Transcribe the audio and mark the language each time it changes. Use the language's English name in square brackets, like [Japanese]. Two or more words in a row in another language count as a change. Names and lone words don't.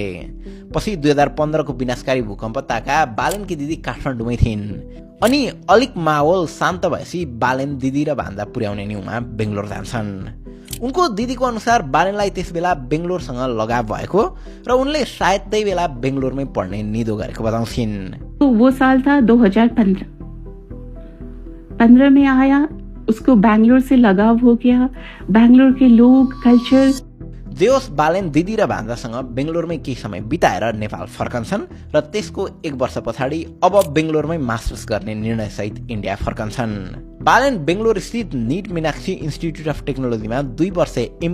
[Nepali] पछि 2015 को विनाशकारी भूकम्प ताका बालेनकी दिदी काठमाडौँमै थिइन्। अनि अलिक माहौल शान्त भएपछि बालेन दिदी र भान्जा पुर्याउने न्युमा बेङ्गलोर जान्छन्। उनको दिदीको अनुसार बालेनलाई त्यस बेला बेङ्गलोरसँग लगाव भएको र उनले सायद त्यही बेला बेङ्गलोरमै पढ्ने निदो गरेको बताउँछिन्। [Hindi] तो वो साल था 2015। 15 में आया, उसको बैंगलोर से लगाव हो गया, बैंगलोर के लोग, कल्चर। [Nepali] जेओस बालेन दिदी र भान्जासँग बेङ्गलोरमै केही समय बिताएर नेपाल फर्कन्छन् र त्यसको 1 वर्ष पछाडि अब बेङ्गलोरमै मास्टर्स गर्ने निर्णयसहित इन्डिया फर्कन्छन्। बालेन बेङ्गलोर स्थित निट मीनाक्षी इन्स्टिट्युट अफ टेक्नोलोजीमा 2 वर्ष